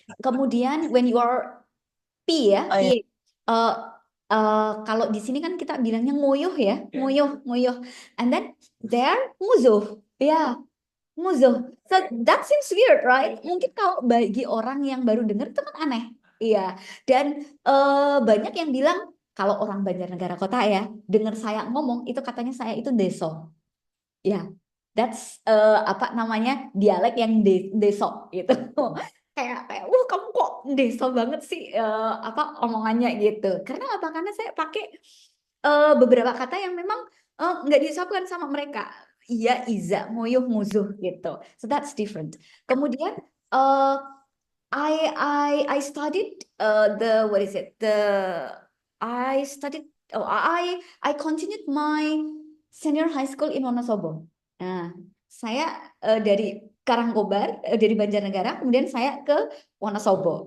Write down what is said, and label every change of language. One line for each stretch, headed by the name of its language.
English: Kemudian when you are pi, ya,
Indonesian: Oh ya. pi. eh, kalau di sini kan kita bilangnya nguyuh, ya, nguyuh, nguyuh.
English: And then there musuh, ya, musuh. So that seems weird, right?
Indonesian: Mungkin kalau bagi orang yang baru dengar itu kan aneh. Iya. Dan banyak yang bilang kalau orang Banjarnegara kota ya, dengar saya ngomong itu katanya saya itu deso. Ya, that's apa namanya dialek yang deso gitu. Kayak, wah kamu kok deso banget sih apa omongannya gitu. Karena apa? Karena saya pakai beberapa kata yang memang nggak diucapkan sama mereka. Iya, iza, nguyuh, muzuh gitu.
English: So that's different. Kemudian I studied the what is it? I studied I continued my senior high school in Wonosobo.
Indonesian: Nah, saya dari Karangkobar, dari Banjarnegara, kemudian saya ke Wonosobo.